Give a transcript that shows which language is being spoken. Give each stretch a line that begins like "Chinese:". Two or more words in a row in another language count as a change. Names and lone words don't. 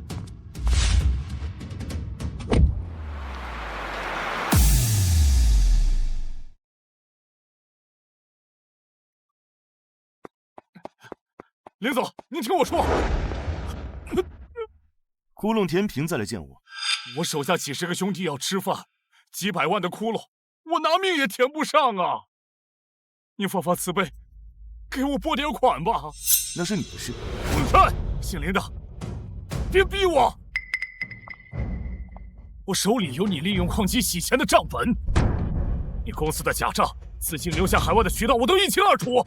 Chinese: 林总，您聽我說。窟窿填平再來見我。我手下幾十個兄弟要吃飯，幾百萬的窟窿，我拿命也填不上啊！您發慈悲，給我撥點款吧。那是你的事。混蛋，姓林的，別逼我！我手里有你利用矿机洗钱的账本，你公司的假账、资金流向海外的渠道我都一清二楚。